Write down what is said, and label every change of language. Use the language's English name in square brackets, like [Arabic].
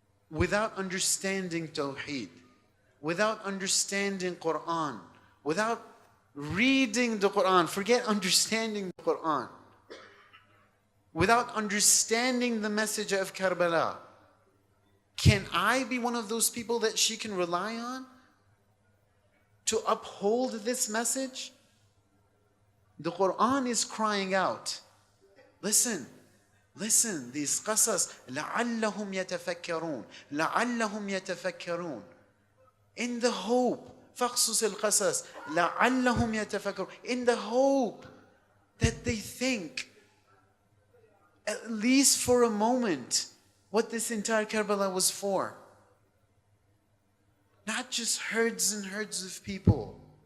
[English] Without understanding Tawheed, without understanding Quran, without reading the Quran, forget understanding the Quran, without understanding the message of Karbala, can I be one of those people that she can rely on to uphold this message? The Quran is crying out. [Arabic] Listen, these qasas, لَعَلَّهُمْ يَتَفَكَّرُونَ لَعَلَّهُمْ يَتَفَكَّرُونَ. In the hope, فَقْصُصِ الْقَصَص لَعَلَّهُمْ يَتَفَكَّرُونَ. [English] In the hope that they think, at least for a moment, what this entire Karbala was for. Not just herds and herds of people.